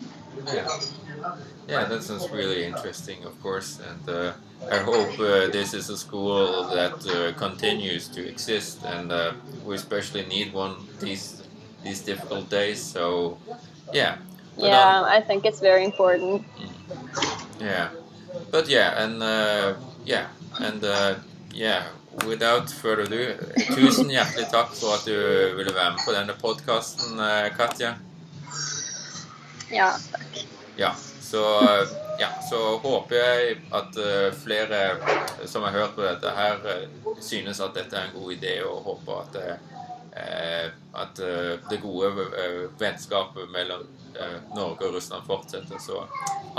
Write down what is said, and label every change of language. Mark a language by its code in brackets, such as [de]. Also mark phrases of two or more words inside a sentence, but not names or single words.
[en] Yeah, that sounds really interesting, of course, and I hope this is a school that continues to exist, and we especially need one these difficult days. So, yeah. Yeah, I think it's very important. Yeah, but yeah, and without further ado, [no] tusen hjertelig takk for at du ville være med på denne podcasten, Katja. Ja, takk. Så håper jeg at flere som har hørt på dette her synes at dette er en god idé, og håper at det gode vennskapet mellom Norge og Russland fortsetter.